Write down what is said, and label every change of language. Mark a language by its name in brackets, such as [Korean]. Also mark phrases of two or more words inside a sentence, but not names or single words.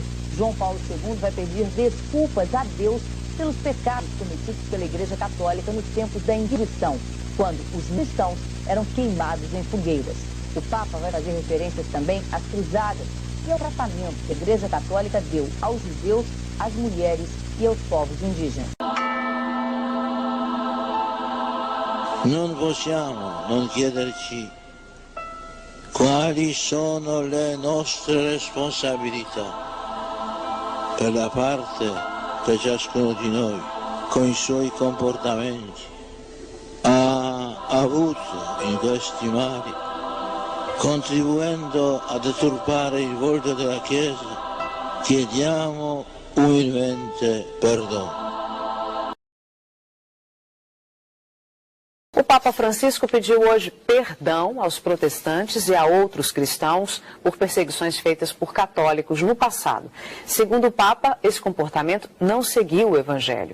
[Portuguese] João Paulo II vai pedir desculpas a Deus pelos pecados cometidos pela Igreja Católica nos tempos da Inquisição, quando os cristãos eram queimados em fogueiras. O Papa vai fazer referências também às cruzadas e ao tratamento que a Igreja Católica deu aos judeus, às mulheres e aos povos indígenas. [Italian] Non possiamo non chiederci quali sono le nostre responsabilità per la parte che ciascuno di noi, con i suoi comportamenti, ha avuto in questi mali, contribuendo a deturpare il volto della Chiesa. Chiediamo umilmente perdono. [Portuguese] O Papa Francisco pediu hoje perdão aos protestantes e a outros cristãos por perseguições feitas por católicos no passado. Segundo o Papa, esse comportamento não seguiu o Evangelho.